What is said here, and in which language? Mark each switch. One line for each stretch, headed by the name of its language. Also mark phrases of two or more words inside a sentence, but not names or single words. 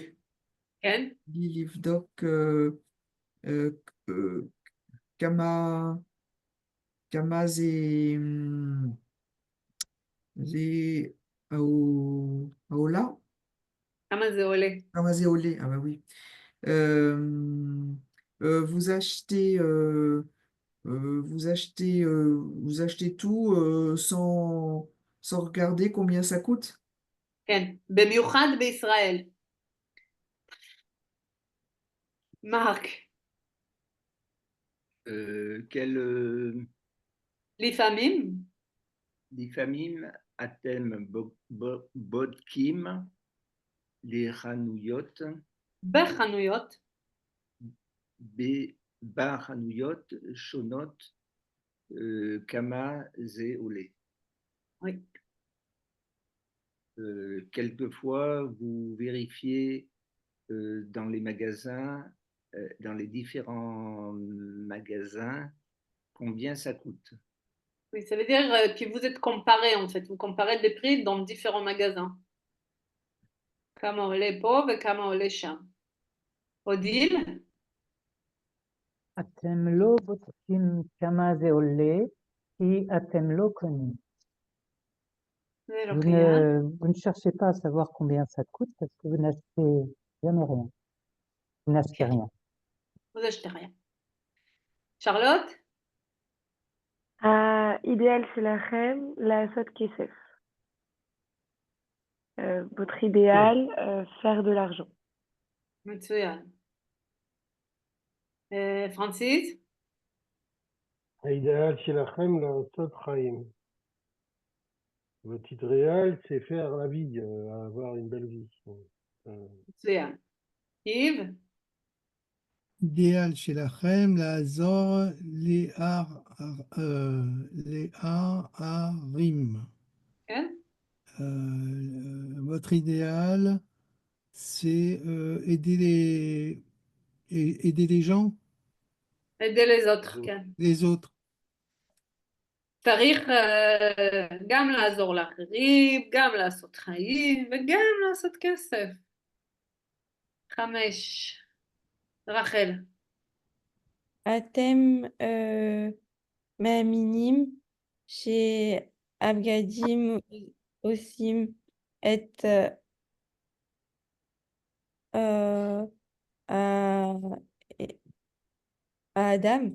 Hebrew: כן? לבדוק כמה זה העולה. כמה זה עולה? כמה זה עולה?
French: Ah bah oui. Vous achetez, vous achetez tout sans regarder combien ça coûte?
Hebrew: כן, במיוחד בישראל. מרק, לפעמים, לפעמים אתם בודקים לחנויות, בחנויות, בחנויות שונות כמה זה עולה.
French: oui. Quelquefois, vous vérifiez dans les magasins, dans les différents magasins, combien ça coûte. Oui, ça veut dire que vous êtes comparé en fait, vous comparez des prix dans différents magasins.
Hebrew: כמה עולה פה וכמה עולה שם. אודיל? אתם לא בודקים כמה זה עולה, כי אתם לא קונים. זה לא קיים.
French: Vous ne cherchez pas à savoir combien ça coûte parce que vous n'achetez jamais rien. Vous n'achetez rien. vous achetez rien. Charlotte?
Hebrew: האידיאל שלכם לעשות כסף.
French: Votre idéal, faire de l'argent.
Hebrew: מצוין. פרנסיס? האידאל שלכם לעשות חיים.
French: Votre idéal, c'est faire la vie, avoir une belle vie.
Hebrew: מצוין. יב? אידיאל שלכם לעזור לערים. כן?
French: Votre idéal, c'est aider les gens, aider les autres, כן. les autres.
Hebrew: צריך גם לעזור לאחרים, גם לעשות חיים וגם לעשות כסף. 5. רחל. אתם מאמינים שהבגדים עושים את האדם?